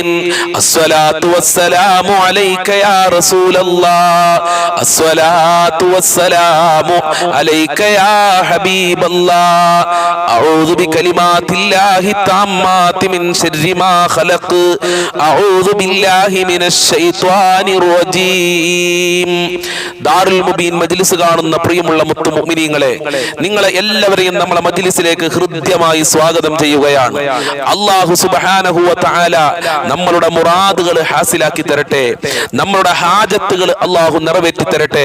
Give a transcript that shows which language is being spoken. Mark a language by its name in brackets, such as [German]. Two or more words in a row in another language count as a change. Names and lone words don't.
[Arabic] الصلاة والسلام عليك يا رسول الله. الصلاة والسلام عليك يا حبيب الله. أعوذ بكلمات الله التامات من شر ما خلق. أعوذ بالله من الشيطان الرجيم. [Malayalam] ദാറുൽ മുബീൻ മജ്ലിസ് കാണുന്ന പ്രിയമുള്ള മുത്തു മുഅ്മിനീങ്ങളെ, നിങ്ങളെ എല്ലാവരെയും നമ്മളെ മജ്ലിസിലേക്ക് ഹൃദ്യമായി സ്വാഗതം ചെയ്യുകയാണ്. [Arabic] الله سبحانه وتعالى [Malayalam] നമ്മളുടെ മുറാദുകൾ ഹാസിലാക്കി തരട്ടെ, നമ്മളുടെ ഹാജത്തുകൾ അല്ലാഹു നിറവേറ്റി തരട്ടെ.